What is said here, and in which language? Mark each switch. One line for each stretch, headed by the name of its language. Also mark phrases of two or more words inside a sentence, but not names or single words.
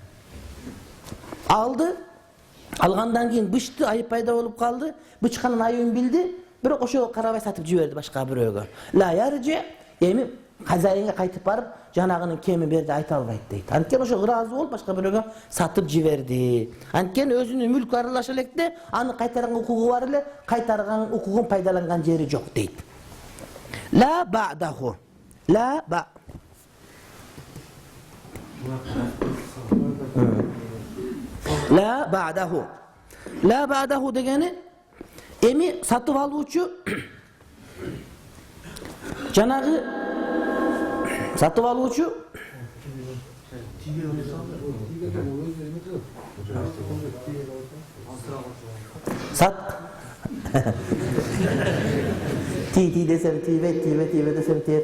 Kyrgyz: Алды, алгандан кийин бычты, айып пайда болуп калды, бычканын айыбын билди, бирок ошого карабай сатып жиберди башка бирөөгө.
Arabic: لا يرجع,
Kyrgyz: эми хозяинге кайтып барып, жанагынын кеми берди айта албайт дейт. Анткени ошо ыраазы болуп башка бирөөгө сатып жиберди. Анткени өзүнүн мүлкү аралаша электе, аны кайтарган укугу бар эле, кайтарган укугун пайдаланган жери жок дейт.
Arabic: لا بعده. Ла ба. لا بعده. لا بعده
Kyrgyz: дегени эми сатып алуучу жанагы сатып алуучу ти десем тийбейт десем тиет.